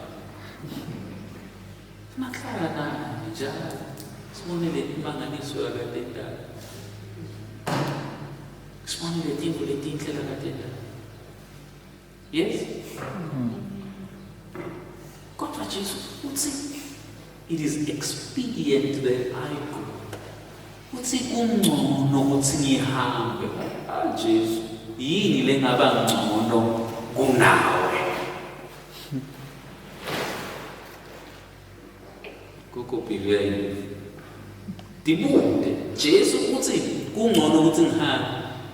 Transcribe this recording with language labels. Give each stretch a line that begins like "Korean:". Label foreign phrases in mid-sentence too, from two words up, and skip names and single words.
Swati: Sinahlala naye njalo. Sibone letimangaliso yakadenda. Sibone letinto letinhle lakadenda.
English: Yes?
Swati: Kodwa Jesu uthi
English: it is expedient that I go.
Swati: Uthi kungcono ukuthi ngihambe. Jesu, yini lengaba ngcono kunawe? Kokopilwe. Dibude, Jesu uthi kungcono ukuthi ngihambe.